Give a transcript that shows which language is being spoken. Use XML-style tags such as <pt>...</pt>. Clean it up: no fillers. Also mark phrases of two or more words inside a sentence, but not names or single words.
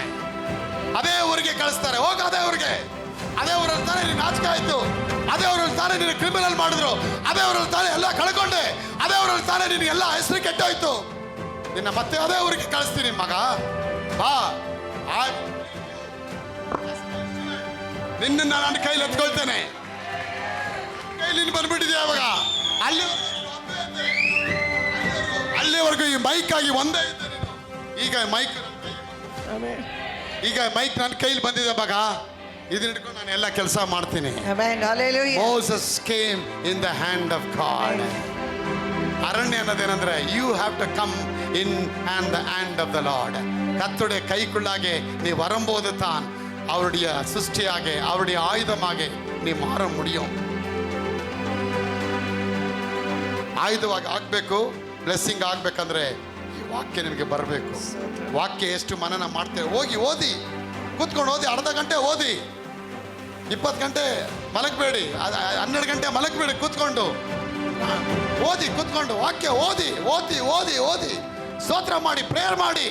<kn>ಅದೇ ಊರಿಗೆ ಕಳಿಸ್ತಾರೆ, ಹೋಗ ಅದೇ ಊರಿಗೆ, ಅದೇ ಊರಲ್ಲಿ ತಾನೇ ನೀನು ನಾಚಿಕೆ ಆಯ್ತು, ಅದೇ ಊರಲ್ಲಿ ತಾನೇ ನೀನು ಕ್ರಿಮಿನಲ್ ಮಾಡಿದ್ರು, ಅದೇ ಊರಲ್ಲಿ ತಾನೇ ಎಲ್ಲ ಕಳ್ಕೊಂಡೆ, ಅದೇ ಊರಲ್ಲಿ ತಾನೇ ನಿನಗೆ ಎಲ್ಲ ಹೆಸರು ಕೆಟ್ಟೋಯ್ತು, ನಿನ್ನ ಮತ್ತೆ ಅದೇ ಊರಿಗೆ ಕಳಿಸ್ತೀನಿ ಮಗ, ಬಾ, ನಿನ್ನ ನನ್ನ ಕೈಲಿ ಎತ್ಕೊಳ್ತೇನೆ. ಕೈಲಿ ಬಂದ್ಬಿಟ್ಟಿದೆ ಅವಾಗ. ಅಲ್ಲಿವರೆಗೂ ಈ ಮೈಕ್ ಆಗಿ ಒಂದೇ ಇದ್ದೆ ನೀನು. ಈಗ ಮೈಕ್ ನನ್ನ ಕೈಲಿ ಬಂದಿದೆ ಮಗ, ಇದನ್ನ ಹಿಡ್ಕೊಂಡು ನಾನು ಎಲ್ಲ ಕೆಲಸ ಮಾಡ್ತೀನಿ.</kn> <en>Moses came in the hand of God.</en> <kn>ಅರಣ್ಯ ಅನ್ನೋದೇನಂದ್ರೆ,</kn> <en>you have to come in and the hand of the Lord.</en> <ta>கர்த்தருடைய கைக்குள்ளாக நீ வரும்போது தான் அவருடைய சிருஷ்டியாக, அவருடைய ஆயுதமாக நீ மாற முடியும்.</ta> <kn>ಆಯುಧವಾಗಿ ಆಗಬೇಕು, ಬ್ಲೆಸ್ಸಿಂಗ್ ಆಗಬೇಕಂದ್ರೆ ಈ ವಾಕ್ಯ ನಿಮಗೆ ಬರಬೇಕು. ವಾಕ್ಯ ಎಷ್ಟು ಮನನ ಮಾಡ್ತೇವೆ, ಹೋಗಿ ಓದಿ, ಕೂತ್ಕೊಂಡು ಓದಿ, ಅರ್ಧ ಗಂಟೆ ಓದಿ, 20 ಗಂಟೆ ಮಲಗಬೇಡಿ, 12 ಗಂಟೆ ಮಲಗಬೇಡಿ, ಕೂತ್ಕೊಂಡು ಓದಿ, ಕೂತ್ಕೊಂಡು ವಾಕ್ಯ ಓದಿ ಓದಿ ಓದಿ ಓದಿ ಸ್ತೋತ್ರ ಮಾಡಿ, ಪ್ರೇಯರ್ ಮಾಡಿ.</kn>